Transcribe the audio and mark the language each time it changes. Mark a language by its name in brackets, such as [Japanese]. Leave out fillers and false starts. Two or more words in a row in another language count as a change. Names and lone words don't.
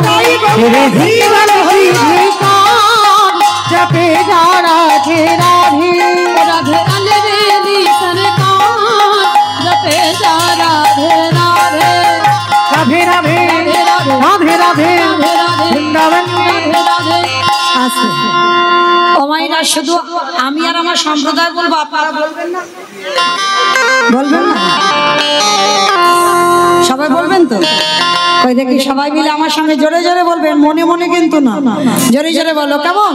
[Hindi] तेरे जीवन हरि विकार जपे जा राधे राधे राधे अलवेली सरकार जपे जा राधे राधे। राधे राधे राधे राधे वृंदावन में राधे राधे। [Bangla] আছে। ও মাইরা, শুধু আমি আর আমার সম্প্রদায় বলবো, আপনারা বলবেন না? বলবেন না? সবাই বলবেন তো? কই দেখি সবাই মিলে আমার সঙ্গে জোরে জোরে বলবেন, মনে মনে কিন্তু না, জোরে জোরে বলো, কেমন?